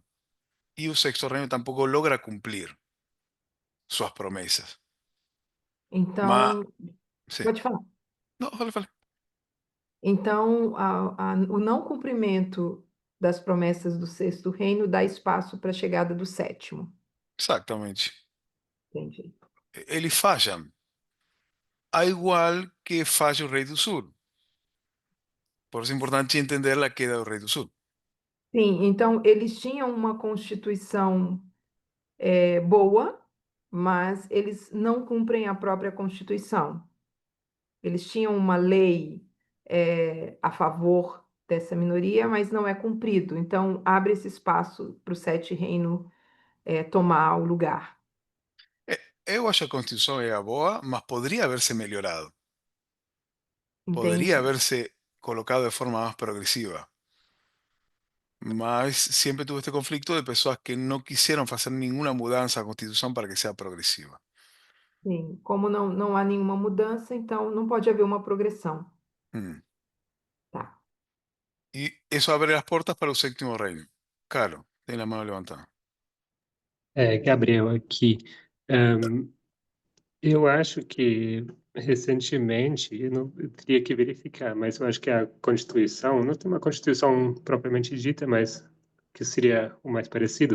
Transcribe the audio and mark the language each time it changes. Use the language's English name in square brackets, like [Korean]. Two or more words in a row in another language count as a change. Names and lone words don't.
[Spanish] Y el sexto reino tampoco logra cumplir sus promesas. Ma, [Portuguese] Então, [Spanish] sí. [Portuguese] pode falar. [Spanish] No, vale, vale. [Portuguese] Então, o não cumprimento das promessas do sexto reino dá espaço para a chegada do sétimo. [Spanish] Exactamente. [Portuguese] Entendi. [Spanish] Eles fallan. A igual que falla el rey del sur. Por eso es importante entender la queda del rey del sur. [Portuguese] Sim, então eles tinham uma constituição boa, mas eles não cumprem a própria Constituição. Eles tinham uma lei a favor dessa minoria, mas não é cumprido. Então, abre esse espaço para o sete reino tomar o lugar. Eu acho que a Constitución era boa, mas [Spanish] podría haberse mejorado. Podría [Portuguese] Entendi. [Spanish] haberse colocado de forma más progresiva. Mas siempre tuve este conflicto de personas que no quisieron hacer ninguna mudanza a la Constitución para que sea progresiva. [Portuguese] Sim, como não há nenhuma mudança, então não pode haver uma progressão. Mm. Tá. [Spanish] Y eso abre las puertas para el séptimo reino. Claro, tiene la mano levantada. [Portuguese] Gabriel, aqui. Ahn, eu acho que recentemente, eu teria que verificar, mas eu acho que a Constituição, não tem uma Constituição propriamente dita, mas que seria o mais parecido.